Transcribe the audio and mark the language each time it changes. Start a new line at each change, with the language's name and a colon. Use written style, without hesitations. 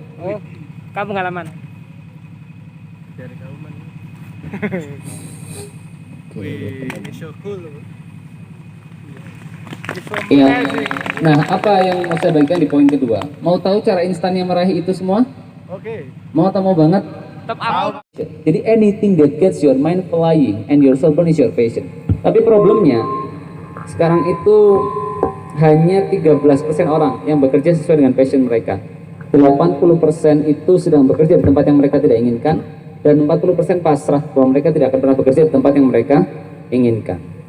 Indonesian: Oh, kamu pengalaman? Dari kamu mana? Wih, ini
English: so cool.
Indonesian: Iya. Nah, apa yang mau saya bagikan di poin kedua? Mau tahu cara instannya meraih itu semua? Oke. Mau atau mau banget? Top up. Jadi
English: anything that gets your mind flying and your soul burn is your passion.
Indonesian: Tapi problemnya sekarang itu hanya 13% orang yang bekerja sesuai dengan passion mereka. 80% itu sedang bekerja di tempat yang mereka tidak inginkan, dan 40% pasrah bahwa mereka tidak akan pernah bekerja di tempat yang mereka inginkan.